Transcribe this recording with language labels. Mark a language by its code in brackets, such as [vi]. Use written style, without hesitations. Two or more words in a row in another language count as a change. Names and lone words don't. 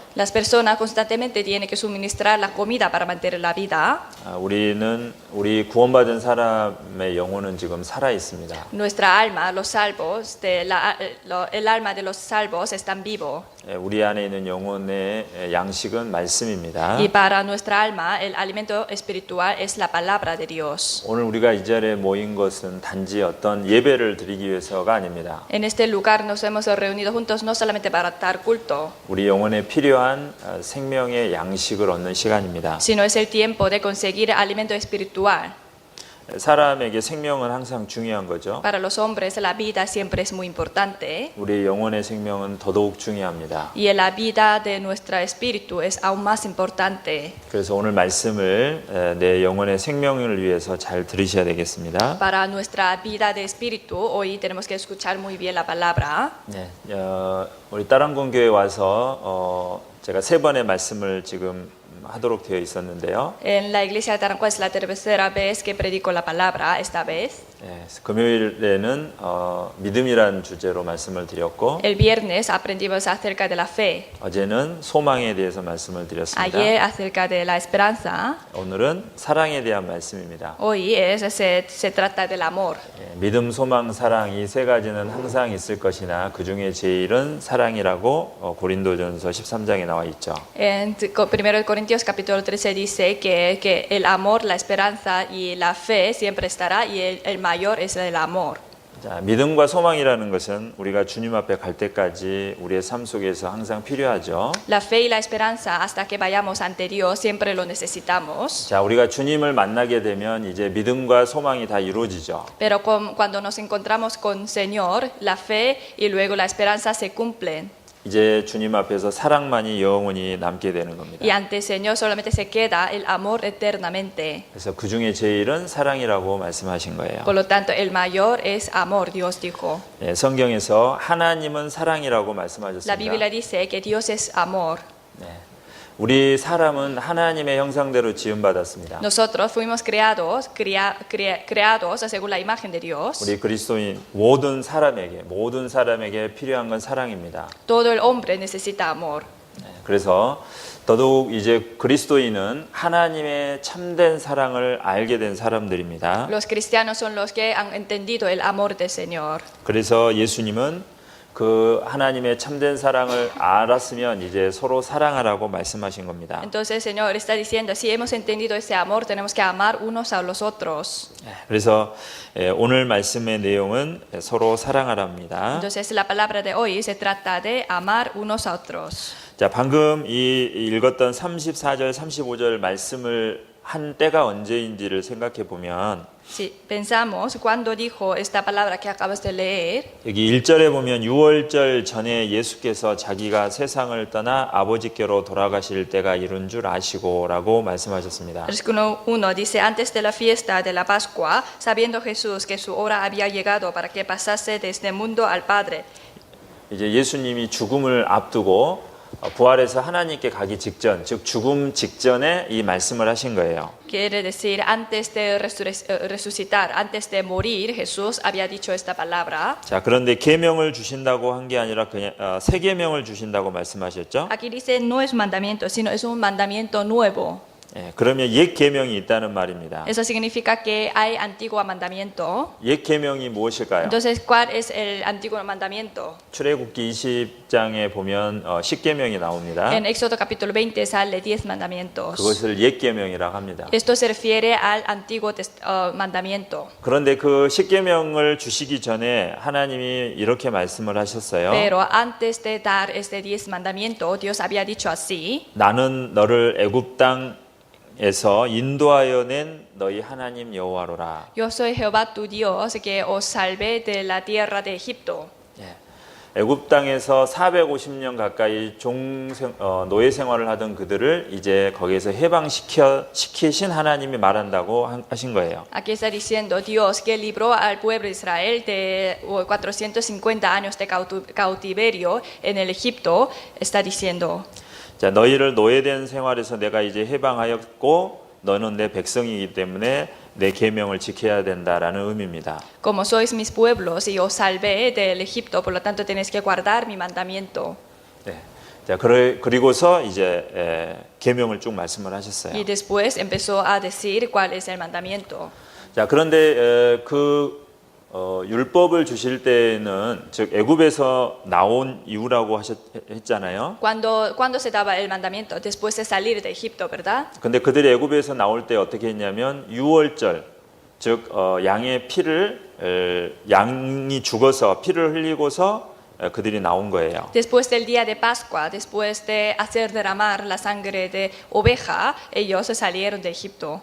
[es] Las personas constantemente tienen que suministrar la comida para mantener la vida. [ko] 우리 구원받은 사람의 영혼은 지금 살아 있습니다. [es] Nuestra alma, los salvos, el alma de los salvos están vivos. [ko] 우리 안에 있는 영혼의 양식은 말씀입니다. [es] Y para nuestra alma el alimento espiritual es la palabra de Dios. [ko] 오늘 우리가 이 자리에 모인 것은 단지 어떤 예배를 드리기 위해서가 아닙니다. [es] En este lugar nos hemos reunido juntos no solamente para dar culto, [ko] 우리 영혼에 필요한 생명의 양식을 얻는 시간입니다. [es] sino es el tiempo de conseguir alimento espiritual. [ko] 사람에게 생명은 항상 중요한 거죠. [es] Para los hombres la vida siempre es muy importante. [ko] 우리 영혼의 생명은 더더욱 중요합니다. [es] Y la vida de nuestro espíritu es aún más importante. [ko] 그래서 오늘 말씀을 내 영혼의 생명을 위해서 잘 들으셔야 되겠습니다. [es] Para nuestra vida de espíritu hoy tenemos que escuchar muy bien la palabra. [ko] 네, 우리 따랑군 교회 와서 제가 3번의 말씀을 지금 하도록 되어 있었는데요. [es] En la iglesia de Tarancón es la tercera vez que predico la palabra, esta vez. [ko] 예, 금요일에는 믿음이란 주제로 말씀을 드렸고 [es] El viernes aprendimos acerca de la fe. [ko] 어제는 소망에 대해서 말씀을 드렸습니다. [es] Ayer acerca de la esperanza. [ko] 오늘은 사랑에 대한 말씀입니다. [es] Hoy se trata del amor. [ko] 예, 믿음, 소망, 사랑 이 세 가지는 항상 있을 것이나 그 중에 제일은 사랑이라고 고린도전서 13장에 나와 있죠. [es] En 1 Corintios capítulo 13 dice que el amor, la esperanza y la fe siempre estará y el mayor es el amor. [ko] 자, 믿음과 소망이라는 것은 우리가 주님 앞에 갈 때까지 우리의 삶 속에서 항상 필요하죠. [es] La fe y la esperanza hasta que vayamos ante Dios siempre lo necesitamos. [ko] 자, 우리가 주님을 만나게 되면 이제 믿음과 소망이 다 이루어지죠. [es] Pero cuando nos encontramos con Señor, la fe y luego la esperanza se cumplen. [ko] 이제 주님 앞에서 사랑만이 영원히 남게 되는 겁니다. [es] Y ante el Señor solamente se queda el amor eternamente. [ko] 그래서 그 중에 제일은 사랑이라고 말씀하신 거예요. [es] Por lo tanto, el mayor es amor, Dios dijo. [ko] 예, 성경에서 하나님은 사랑이라고 [es] La [ko] 말씀하셨습니다. [es] Biblia dice que Dios es amor. [ko] 네. 우리 사람은 하나님의 형상대로 지음받았습니다. [es] Nosotros fuimos creados según la imagen de Dios. [ko] 우리 그리스도인 모든 사람에게 필요한 건 사랑입니다. [es] Todo el hombre necesita amor. [ko] 네, 그래서 더더욱 이제 그리스도인은 하나님의 참된 사랑을 알게 된 사람들입니다. [es] Los cristianos son los que han entendido el amor del Señor. [ko] 그래서 예수님은 그 하나님의 참된 사랑을 알았으면 이제 서로 사랑하라고 말씀하신 겁니다. [es] Entonces el Señor está diciendo, si hemos entendido ese amor, tenemos que amar unos a los otros. [ko] 그래서 오늘 말씀의 내용은 서로 사랑하랍니다. [es] Entonces la palabra de hoy se trata de amar unos a otros. [ko] 자, 방금 읽었던 34절, 35절 말씀을 한 때가 언제인지를 생각해 보면 [es] Si pensamos cuando dijo esta palabra que acabas de leer, [ko] 여기 1절에 보면 6월절 전에 예수께서 자기가 세상을 떠나 아버지께로 돌아가실 때가 이른 줄 아시고라고 말씀하셨습니다. [es] versículo 1 dice, antes de la fiesta de la Pascua, sabiendo Jesús que su hora había llegado para que pasase de este mundo al Padre. [ko] 이제 예수님이 죽음을 앞두고 부활해서 하나님께 가기 직전, 즉 죽음 직전에 이 말씀을 하신 거예요. [es] Quiere decir, antes de resucitar, antes de morir, Jesús había dicho esta palabra. [ko] 자, 그런데 계명을 주신다고 한 게 아니라 그냥 새 계명을 주신다고 말씀하셨죠? [es] Aquí dice, no es mandamiento, sino es un mandamiento nuevo. [ko] 예, 그러면 옛 계명이 있다는 말입니다. [es] Eso significa que hay antiguo mandamiento. [ko] 옛 계명이 무엇일까요? [es] Entonces, ¿cuál es el antiguo mandamiento? [ko] 출애굽기 20장에 보면 10계명이 나옵니다. [es] En Éxodo capítulo 20 sale 10 mandamientos. [ko] 그것을 옛 계명이라고 합니다. [es] Esto se refiere al antiguo mandamiento. [ko] 그런데 그 10계명을 주시기 전에 하나님이 이렇게 말씀을 하셨어요. [es] Pero antes de dar este 10 mandamiento, Dios había dicho así: [ko] 나는 너를 애굽 땅에서 인도하여 낸 너희 하나님 여호와로라. [es] Yo soy Jehová tu Dios que os salvé de la tierra de Egipto. [ko] 애굽 땅에서 450년 가까이 노예 생활을 하던 그들을 이제 거기에서 해방시키신 하나님이 말한다고 하신 거예요. [es] Aquí está diciendo Dios que libró al pueblo de Israel de 450 años de cautiverio en el Egipto. Está diciendo: [ko] 자, 너희를 노예된 생활에서 내가 이제 해방하였고 너는 내 백성이기 때문에 내 계명을 지켜야 된다라는 의미입니다. [es] Como sois mis pueblos y os salvé del Egipto, por lo tanto tenéis que guardar mi mandamiento. [ko] 네. 자, 그리고서 이제 계명을 쭉 말씀을 하셨어요. [es] Y después empezó a decir cuál es el mandamiento. [ko] 자, 그런데 율법을 주실 때는 즉 애굽에서 나온 이유라고 했잖아요. [es] Cuando se daba el mandamiento? Después de salir de Egipto, ¿verdad? [ko] 근데 그들이 애굽에서 나올 때 어떻게 했냐면 유월절 즉 양의 피를 양이 죽어서 피를 흘리고서 그들이 나온 거예요. [es] Después del día de Pascua, después de hacer derramar la sangre de oveja, ellos salieron de Egipto.